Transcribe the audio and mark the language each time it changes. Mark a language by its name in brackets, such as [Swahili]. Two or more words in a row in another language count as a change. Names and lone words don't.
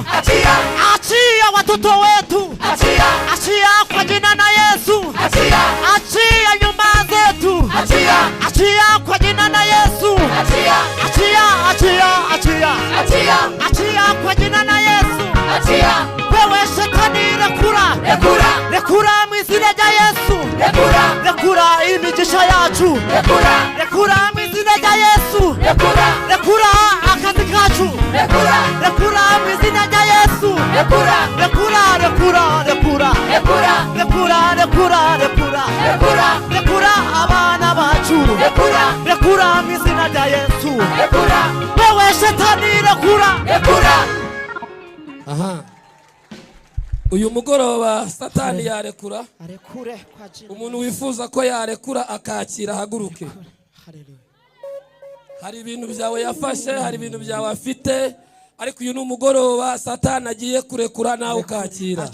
[Swahili] Achia watoto wetu. Achia kwa jina na Yesu. Achia nyumba zetu. Achia achia kwa jina la Yesu. Achia, achia, achia, achia, achia, achia kwa jina la Yesu. Achia, wewe shetani [Rundi] rekura, rekura, rekura mwizina ja Yesu. Rekura, rekura imigisha yacu. Rekura, rekura mwizina ja Yesu. Rekura, rekura akazi kacu. Rekura, rekura mwizina ja Yesu. Rekura, rekura, rekura, rekura, rekura, rekura, rekura, rekura, rekura, rekura abana bacu. Rekura, rekura mwizina ja Yesu. Rekura, [Swahili] wewe shetani [Rundi] rekura, rekura. Aha. Uyu mugoroba Satani yarekura. Arekure [Swahili] kwa jina. [Rundi] Umuntu wifuza ko yarekura akakira haguruke. Haleluya. Hari ibintu byawe yafashe, hari ibintu byawe afite, ariko uyu n'umugoroba Satani agiye kurekura nawe ukakira.